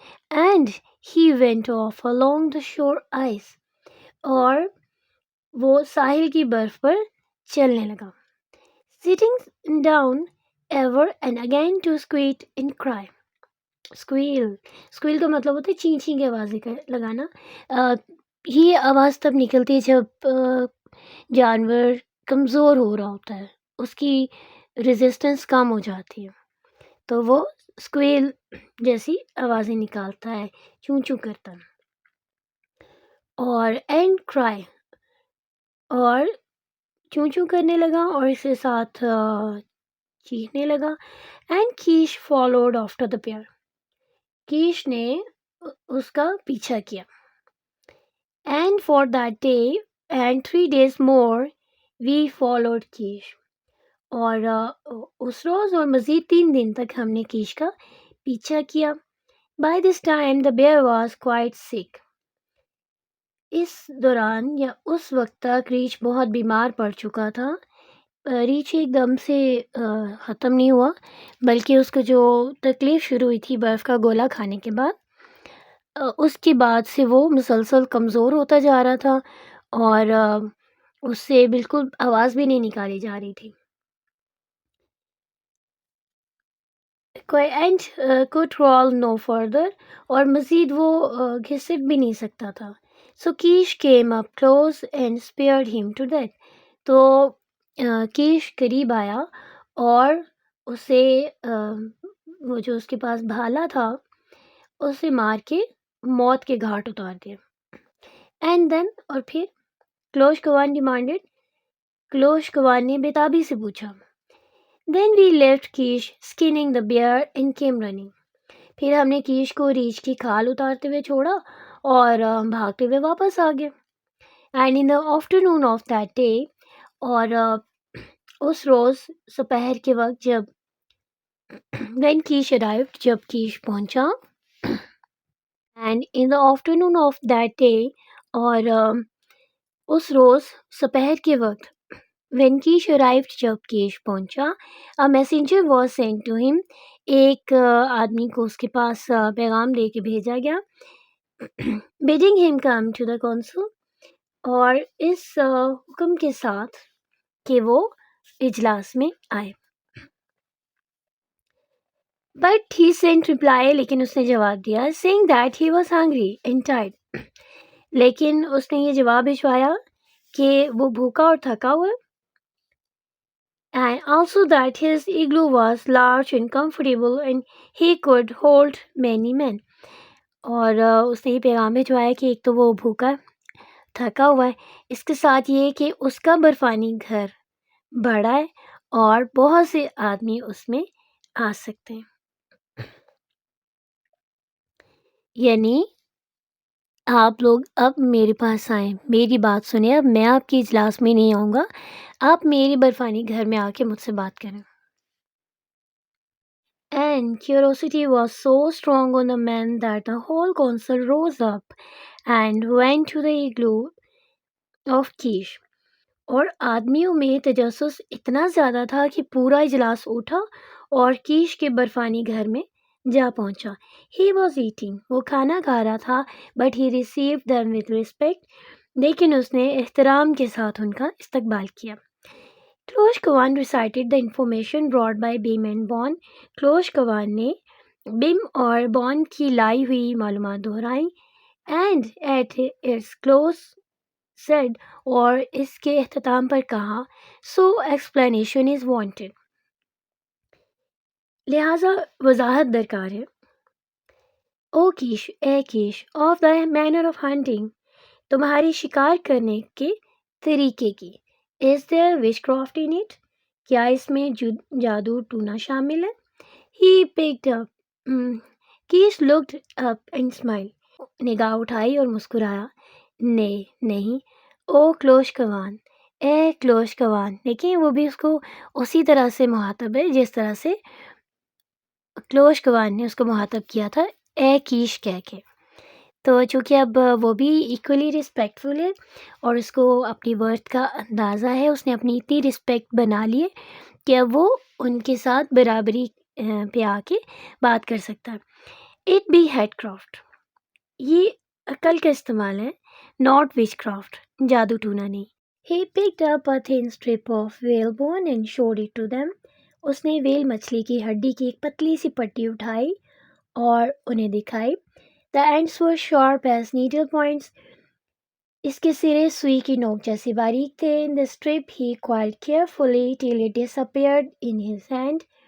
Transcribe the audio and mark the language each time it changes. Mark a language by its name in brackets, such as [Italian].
[English] And he went off along the shore ice. [Urdu] اور وہ ساحل کی برف پر چلنے لگا. [English] Sitting down ever and again to squeak and cry. [Urdu] Squeal کا مطلب ہوتا ہے چین چین کی آوازیں لگانا. یہ آواز تب نکلتی ہے جب جانور کمزور ہو رہا ہوتا ہے، اس کی ریزسٹنس کم ہو جاتی ہے تو وہ اسکویل جیسی آوازیں نکالتا ہے، چوں چوں کرتا ہے. اور [English] and cry [Urdu] اور چوں چوں کرنے لگا اور اس کے ساتھ چیخنے لگا. [English] And Cash followed after the bear. [Urdu] Cash نے اس کا پیچھا کیا. [English] And for that day and 3 days more we followed Kesh. [Urdu] اور اس روز اور مزید 3 دن تک ہم نے کیش کا پیچھا کیا. [English] By this time the bear was quite sick. [Urdu] اس دوران یا اس وقت تک ریچھ بہت بیمار پڑ چکا تھا. ریچھ ایک دم سے ختم نہیں ہوا بلکہ اس کو جو تکلیف شروع ہوئی تھی برف کا گولا کھانے کے بعد، اس کے بعد سے وہ مسلسل کمزور ہوتا جا رہا تھا اور اس سے بالکل آواز بھی نہیں نکالی جا رہی تھی. [English] And could crawl no further. [Urdu] اور مزید وہ گھسٹ بھی نہیں سکتا تھا. [English] So Keesh came up close and speared him to death. [Urdu] تو کیش قریب آیا اور اسے وہ جو اس کے پاس بھالا تھا اسے مار کے موت کے گھاٹ اتار دیا. [English] and then [Urdu] اور پھر کلوش کوان ڈیمانڈیڈ. کلوش کوان نے بےتابی سے پوچھا. [English] Then we left Keesh skinning the bear and came running. [Urdu] پھر ہم نے کیش کو ریچھ کی کھال اتارتے ہوئے چھوڑا اور بھاگتے ہوئے واپس آ گئے. [English] And in the afternoon of that day. [Urdu] اور اس روز دوپہر کے وقت جب [English] when Keesh arrived. [Urdu] جب کیش پہنچا. [English] And in the afternoon of that day. [Urdu] اور اس روز دوپہر کے وقت [English] when Keesh arrived. [Urdu] جب کیش پہنچا. [English] A messenger was sent to him. [Urdu] ایک آدمی کو اس کے پاس پیغام دے کے بھیجا گیا. [English] bidding him come to the council. [Urdu] اور اس حکم کے ساتھ کہ وہ اجلاس میں آئے. [English] But he sent reply. [Urdu] لیکن اس نے جواب دیا [English] saying that he was hungry and tired. [Urdu] لیکن اس نے یہ جواب بھجوایا کہ وہ بھوکا اور تھکا ہوا. [English] And also that his igloo was large and comfortable and he could hold many men. [Urdu] اور اس نے یہ پیغام بھجوایا کہ ایک تو وہ بھوکا ہے، تھکا ہوا ہے. اس کے ساتھ یہ کہ اس کا برفانی گھر بڑا ہے اور بہت سے آدمی اس میں آ سکتے ہیں. یعنی آپ لوگ اب میرے پاس آئیں، میری بات سنیں. اب میں آپ کے اجلاس میں نہیں آؤں گا، آپ میری برفانی گھر میں آ کے مجھ سے بات کریں. [English] And curiosity was so strong on the men that the whole council rose up and went to the igloo of Kish. [Urdu] اور آدمیوں میں تجسس اتنا زیادہ تھا کہ پورا اجلاس اٹھا اور کیش کے برفانی گھر میں جا پہنچا. [English] He was eating. [Urdu] وہ کھانا کھا رہا تھا [English] but he received them with respect. [Urdu] لیکن اس نے احترام کے ساتھ ان کا استقبال کیا. [English] Klosh Kwan recited the information brought by Bim and Bon. [Urdu] کلوش کوان نے بم اور بون کی لائی ہوئی معلومات دہرائی. [English] And at its close said [Urdu] اور اس کے اختتام پر کہا [English] so explanation is wanted. [Urdu] لہذا وضاحت درکار ہے. او cash a cash [English] of the manner of hunting [Urdu] تمہاری شکار کرنے کے طریقے کی. [English] Is there witchcraft in it؟ [Urdu] کیا اس میں جادو ٹونا شامل ہے؟ [English] He picked up. Kesh looked up and smiled. [Urdu] نگاہ اٹھائی اور مسکرایا. نہیں. او کلوش کوان اے کلوش کوان. دیکھیں وہ بھی اس کو اسی طرح سے مخاطب ہے جس طرح سے کلوش کوان نے اس کو مخاطب کیا تھا اے کیش کہہ کے. تو چونکہ اب وہ بھی ایکولی رسپیکٹفل ہے اور اس کو اپنی ورتھ کا اندازہ ہے، اس نے اپنی اتنی رسپیکٹ بنا لی ہے کہ اب وہ ان کے ساتھ برابری پہ آ کے بات کر سکتا ہے. [English] it be head craft [Urdu] یہ عقل کا استعمال ہے، [English] not witchcraft [Urdu] جادو ٹونا نہیں. [English] He picked up a thin strip of whale bone and showed it to them. [Urdu] اس نے ویل مچھلی کی ہڈی کی ایک پتلی سی پٹی اٹھائی اور انہیں دکھائی. [English] The ends were sharp as needle points. [Urdu] اس کے سرے سوئی کی نوک جیسے باریک تھے. [English] In the strip he coiled carefully till it disappeared in his hand.